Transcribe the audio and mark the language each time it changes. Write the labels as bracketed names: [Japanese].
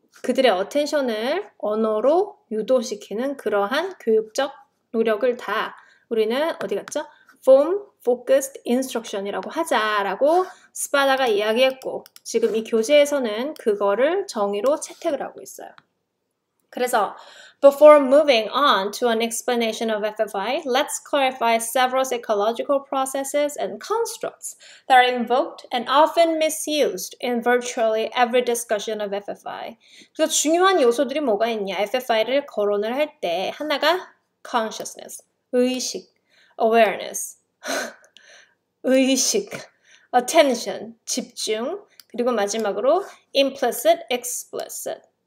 [Korean] 그들의 어텐션을 언어로 유도시키는 그러한 교육적 노력을 다 우리는 어디 갔죠? Form Focused Instruction이라고 하자라고 스파다가 이야기했고 지금 이 교재에서는 그거를 정의로 채택을 하고 있어요. 그래서 [English] before moving on to an explanation of FFI, let's clarify several psychological processes and constructs that are invoked and often misused in virtually every discussion of FFI. [Korean] 그래서 중요한 요소들이 뭐가 있냐? FFI를 거론을 할 때 하나가 consciousness, 의식, awareness, 의식, attention, 집중, 그리고 마지막으로 implicit, explicit.